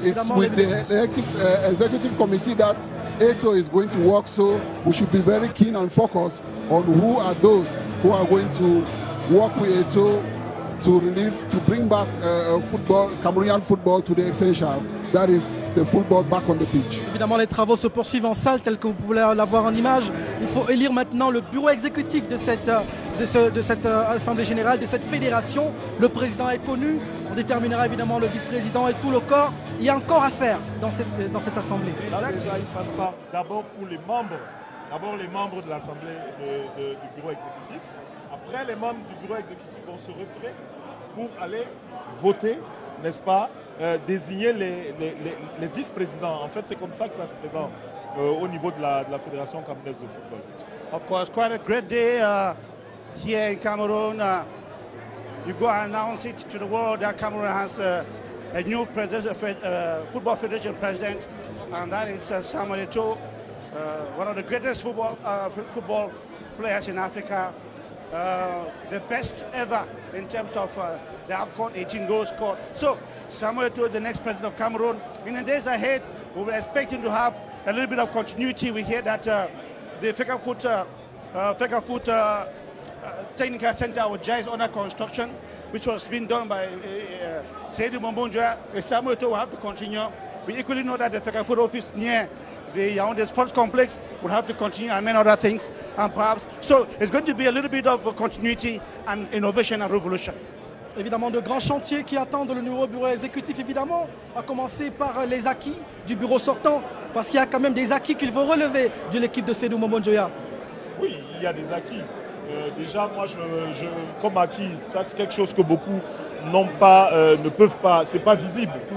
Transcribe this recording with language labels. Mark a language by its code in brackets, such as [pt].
[en] It's with the executive committee that Eto'o is going to work, so we should be very keen and focused on who are those who are going to work with Eto'o to bring back Cameroonian football to the essential, that is the football back on the pitch. [fr] Évidemment, les travaux se poursuivent en salle, tel que vous pouvez l'avoir en image. Il faut élire maintenant le bureau exécutif de cette Assemblée générale, de cette fédération. Le président est connu, on déterminera évidemment le vice-président et tout le corps. Il y a encore à faire dans cette Assemblée. Là, déjà, il passe par d'abord pour les membres de l'Assemblée du bureau exécutif. Après, les membres du bureau exécutif vont se retirer pour aller voter, n'est-ce pas, désigner les vice-présidents. En fait, c'est comme ça que ça se présente au niveau de la Fédération camerounaise de football. [en] Of course, quite a great day here in Cameroon. You go and announce it to the world that Cameroon has a new football federation president, and that is Samuel Eto'o, one of the greatest football players in Africa. The best ever in terms of the AFCON 18 goals scored. So Samuel Eto'o, the next president of Cameroon. In the days ahead, we will expect him to have a little bit of continuity. We hear that the FECAFOOT Technical Center was just under construction, which was being done by Seydou Mbonjoya. Samuel Eto'o will have to continue. We equally know that the FECAFOOT office near the Yaoundé Sports Complex will have to continue and many other things, and perhaps so it's going to be a little bit of continuity and innovation and revolution. [fr] Évidemment, de grands chantiers qui attendent le nouveau bureau exécutif, évidemment, à commencer par les acquis du bureau sortant, parce qu'il y a quand même des acquis qu'il faut relever de l'équipe de Seydou Mbonjoya. Oui, il y a des acquis. Déjà, moi, comme acquis, ça c'est quelque chose que beaucoup ne peuvent pas, c'est pas visible.